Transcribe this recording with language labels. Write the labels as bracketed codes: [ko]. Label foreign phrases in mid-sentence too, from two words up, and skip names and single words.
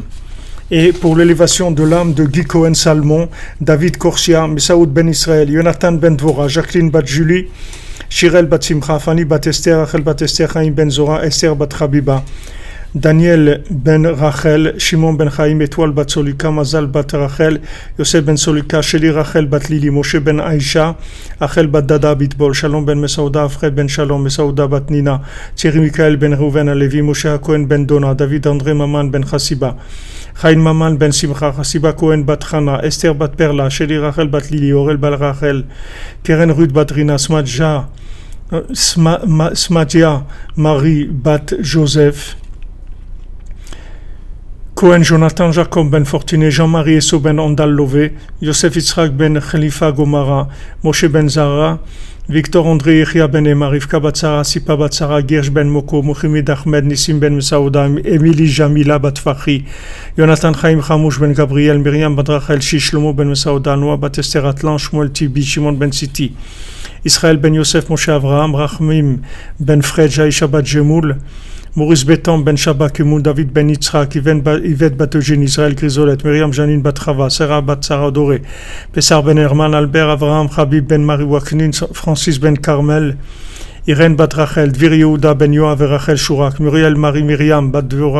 [fr] Et pour l'élévation de l'âme de Guy Cohen Salmon, David Korsia, Mesaoud ben Israël, Jonathan ben Dvora, Jacqueline bat Julie, Shirel bat Simcha, Fanny bat Esther, Rachel bat Esther, Chaim ben Zora, Esther bat Chabiba, Daniel ben Rachel, Shimon ben Chaim, Étoile bat Solika, Mazal bat Rachel, Yosef ben Solika, Sheli Rachel bat Lili, Moshe ben Aïcha, Rachel bat Dada Bitbol, Shalom ben Mesaouda, Fred ben Shalom, Mesaouda bat Nina, Thierry Michael ben Reuven Alevi, Moshe Cohen ben Dona, David André Maman ben Chassiba, Chaim Maman ben Simcha, Chassiba Cohen bat Chana, Esther bat Perla, Sheli Rachel bat Lili, Aurel bat Rachel, Keren Ruth bat Rina, Smadja Marie bat Joseph, Cohen Jonathan Jacob ben Fortuné, Jean-Marie Esso ben Ondal Lové, Yosef Yitzhak ben Khalifa Gomara, Moshe ben Zara, Victor André Yechia ben Emma, Rivka Batsara, Sipa Batsara, Gersh ben Moko, Mohamed Ahmed, Nissim ben Mesaouda, Émilie Jamila bat Fakhri, Jonathan Chaim Chamouche ben Gabriel, Myriam bat Rachel, Shlomo ben Mesaouda, Noah bat Esther Atlan, Shmuel Tibi, Shimon ben Siti, Israël ben Yosef Moshe Avraham, Rachmim ben Fred Aisha bat Jemoul, Maurice Bétan ben Shabbat Kemoun, David ben Yitzhak, Yvette bat Eugène, Israël Grisolet, Myriam Janine bat Chava, Sarah bat Sarah Doré, Pessar ben Herman, Albert Avraham, Habib ben Marie Waknin, Francis ben Carmel, Irène bat Rachel, Dvir Yehuda ben Yoav et Rachel Chourak, Muriel Marie Myriam bat Dvorah